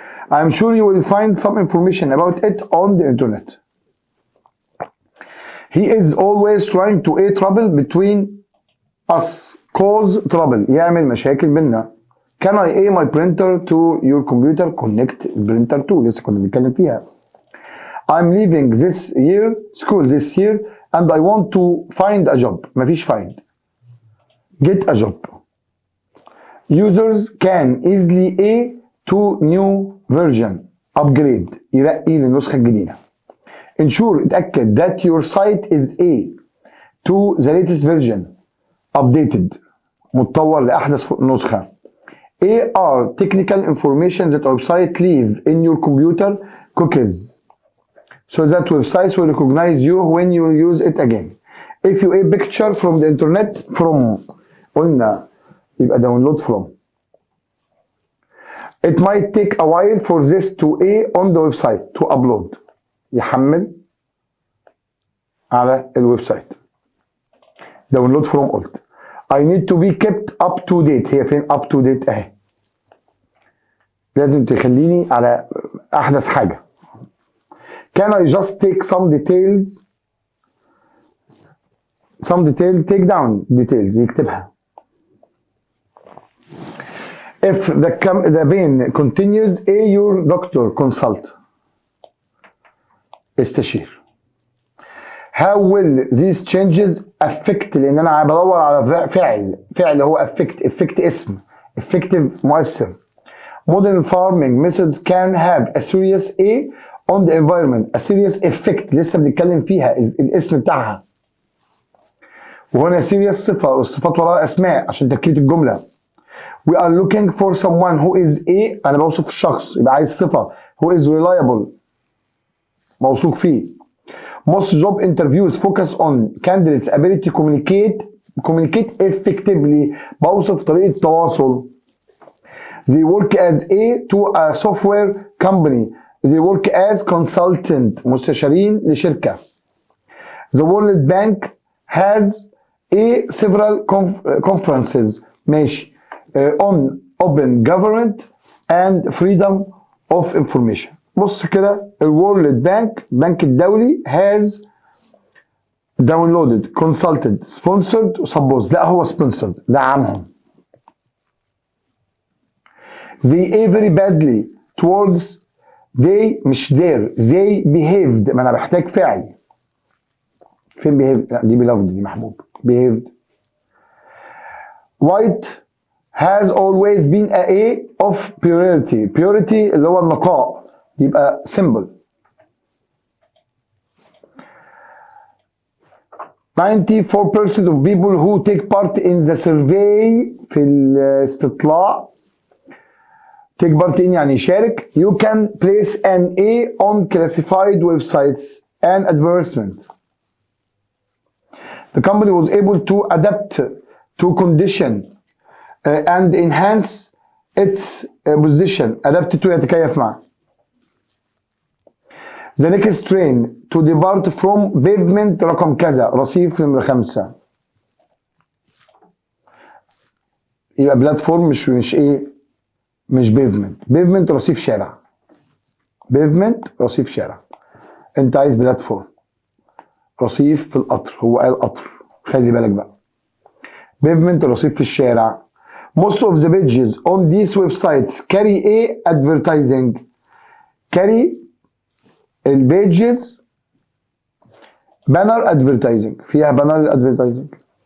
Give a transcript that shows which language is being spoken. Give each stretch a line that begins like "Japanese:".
English: I'm sure you will find some information about it on the internet. He is always trying to trouble between us. cause trouble
Arabic: يعمل مشاكل بينا.
English: Can I my printer to your computer. connect printer to.
Arabic: لسه كنا بنتكلم فيها.
English: I'm leaving this year school this year and I want to find a job. مفيش find. get a job. Users can easily to new version.
Arabic: upgrade يرقي للنسخة الجديدة.
English: ensure اتأكد that your site is to the latest version.
Arabic: updated متطور لأحدث نسخة.
English: are technical information that website leave in your computer cookies so that websites will recognize you when you use it again. if you picture from the internet from
Arabic: قلنا يبقى
English: download from. it might take a while for this to on the website to upload.
Arabic: يحمل على الويب سايت.
English: download from
Arabic: قلت.
English: I need to be kept up to date.
Arabic: هي فين
English: up to date
Arabic: اهي. لازم تخليني على احدث حاجة.
English: Can I just take some details take down details يكتبها. if the pain continues your doctor consult.
Arabic: استشير.
English: how will these changes affect.
Arabic: لان انا بدور على فعل هو affect اسم effective مؤثر.
English: modern farming methods can have a serious on the environment. a serious effect
Arabic: لسه بنتكلم فيها الاسم بتاعها. وهنا serious صفة والصفات وراها اسماء عشان تركيب الجملة.
English: we are looking for someone who is
Arabic: انا بوصف الشخص يبقى عايز صفة
English: who is reliable
Arabic: موثوق فيه.
English: most job interviews focus on candidates ability to communicate effectively.
Arabic: بوصف طريقة تواصل
English: They work as to a software company. They work as consultant.
Arabic: مستشارين لشركة.
English: The World Bank has several conferences ماشي on open government and freedom of information.
Arabic: بص كده الورلد بانك البنك الدولي
English: has downloaded consulted sponsored supposed
Arabic: لا هو sponsored دعمهم.
English: They very badly towards they مش their they behaved
Arabic: ما انا بحتاج فعل. فين behaved؟ لا دي beloved دي محبوب.
English: behaved. White has always been a of purity.
Arabic: purity اللي هو النقاء يبقى symbol.
English: 94% of people who take part in the survey
Arabic: في الاستطلاع
English: take part in
Arabic: يعني يشارك.
English: You can place an A on classified websites and advertisement. The company was able to adapt to condition and enhance its position.
Arabic: adapt to يتكيف معه.
English: The next train to depart from pavement
Arabic: رقم كذا رصيف نمرة 5. يبقى بلاتفورم مش ايه مش بيفمنت. بيفمنت رصيف شارع. بيفمنت رصيف شارع. انت عايز بلاتفورم رصيف في القطر. هو قال قطر خلي بالك بقى. بيفمنت رصيف في الشارع.
English: Most of the pages on these websites carry a advertising. carry البيجز banner advertising فيها banner advertising.